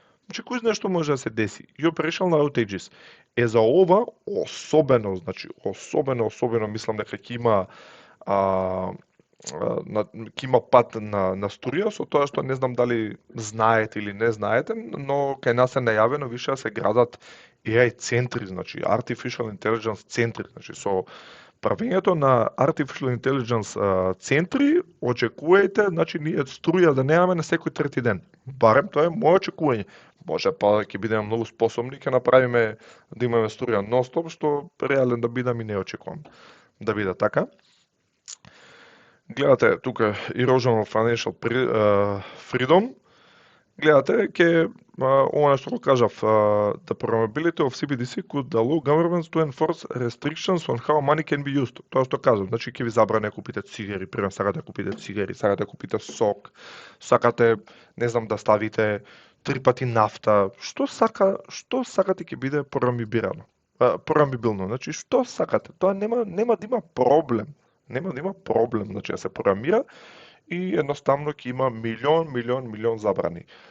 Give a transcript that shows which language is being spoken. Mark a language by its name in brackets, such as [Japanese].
[Macedonian] Значи, кој знае што може да се деси? И operational outages е за ова особено, значи, особено мислам дека ќе има ќе има пат на струја, со тоа што не знам дали знаете или не знаете, но кај нас е најавено више да се градат AI центри, значи Artificial Intelligence центри, значи со правењето на Artificial Intelligence центри, очекувајте, значи ние струја да немаме на секој трети ден. Барем тоа е моје очекување. Може па ќе бидеме многу способни, ќе направиме да имаме струја нон-стоп, што реален да бидам и не очекувам да биде така. Гледате тука [English] Erosion of Financial Freedom. [Macedonian] Гледате ова што го кажав, [English] the probability of CBDC could allow governments to enforce restrictions on how money can be used. [Macedonian] Тоа што кажав, значи ќе ви забране да купите цигари, пример сакате да купите цигари, сакате да купите сок, сакате, не знам, да ставите 3 пати нафта, што сакате ќе биде програмибилно. Значи што сакате, тоа нема да има проблем. Нема да има проблем, значи да се програмира и едноставно ќе има милион забрани.